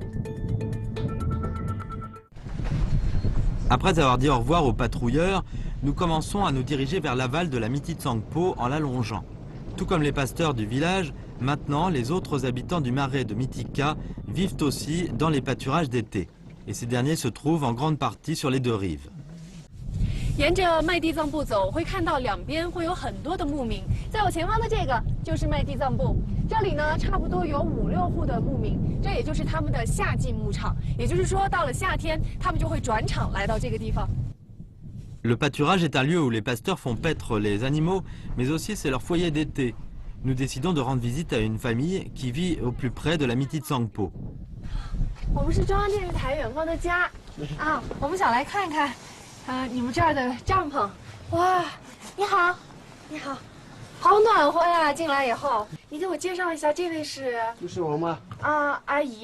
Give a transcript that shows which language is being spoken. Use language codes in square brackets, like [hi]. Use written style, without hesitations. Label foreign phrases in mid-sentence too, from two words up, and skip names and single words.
[fr] Après avoir dit au revoir aux patrouilleurs, nous commençons à nous diriger vers l'aval de la Miti Tsangpo en la longeant. Tout comme les pasteurs du village, maintenant les autres habitants du marais de Mitika vivent aussi dans les pâturages d'été. Et ces derniers se trouvent en grande partie sur les 2 rives. [zh] 沿着麦地藏布走，会看到两边会有很多的牧民。在我前方的这个就是麦地藏布，这里呢差不多有5、6户的牧民，这也就是他们的夏季牧场。也就是说，到了夏天，他们就会转场来到这个地方。 [fr] Le pâturage est un lieu où les pasteurs font paître les animaux, mais aussi c'est leur foyer d'été. Nous décidons de rendre visite à une famille qui vit au plus près de la Miti Tsangpo. [zh] 我们是中央电视台远方的家我们想来看看你们这儿的帐篷。哇，你好，你好，好暖和呀！进来以后，你给我介绍一下，这位是？这是我妈。阿姨